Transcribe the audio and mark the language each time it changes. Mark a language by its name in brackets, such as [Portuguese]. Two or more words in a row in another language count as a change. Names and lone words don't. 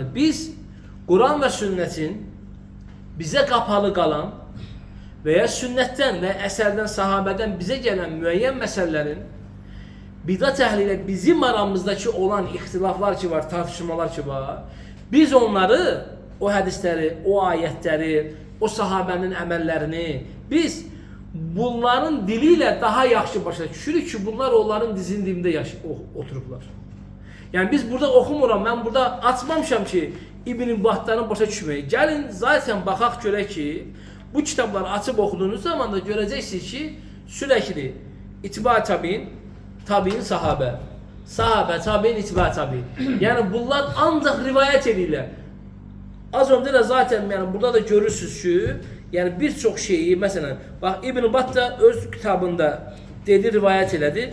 [Turkish] Biz Kur'an ve sünnetin bize kapalı kalan veya sünnetten ve eserden, sahabeden bize gelen müeyyen meselelerin bidat ehliyle bizim aramızdaki olan ihtilaflar ki var, tartışmalar ki var. [Azerbaijani] Biz onları, o hadisleri, o ayetleri, o sahabenin əməllərini biz bunların diliyle daha yaxşı başa düşürük ki bunlar onların dizinin dibində oturublar. Yani biz burada oxumuram, ben burada açmamışam ki İbn Battah'ın başa düşməyi. Gəlin zaten baxaq görək ki [Turkish] bu kitapları açıp okuduğunuz zaman da göreceksiniz ki sürekli itibə tabiin, tabiin sahabe. Sahabe, tabiin, itibə tabiin. Yani bunlar ancak rivayet edirlər. Az önce de zaten yani burada da görürsünüz ki yani birçok şeyi mesela bak İbn Battah [Azerbaijani] öz kitabında dedi rivayet elədi.